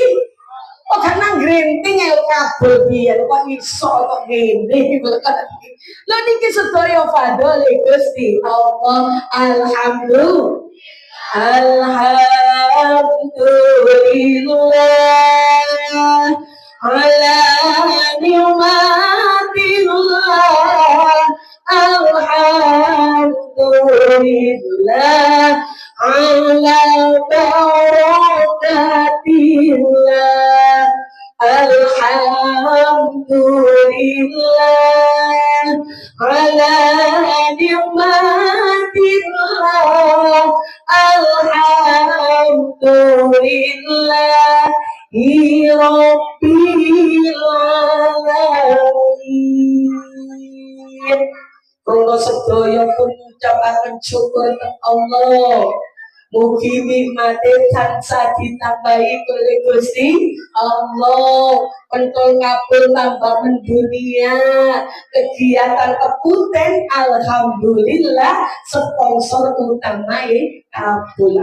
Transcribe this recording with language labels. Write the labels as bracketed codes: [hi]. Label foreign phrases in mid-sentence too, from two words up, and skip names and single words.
[jv] Kok gak nang grenting ya kabel biyen kok iso kok ngene. Lho niki sedaya fadhole Gusti Allah. [ar] الحمد لله. الحمد لله على نعمة الله. الحمد لله على بركة الله. الحمد لله على نعمة الله. الحمد لله رب العالمين. [jv] Kula sedaya pun ngucapaken syukur kepada Allah. Mugi nikmate tansah ditambahi oleh Gusti Allah. [id] Pentol kabul tambah mendunia. Kegiatan kepunten alhamdulillah sponsor utama kabul.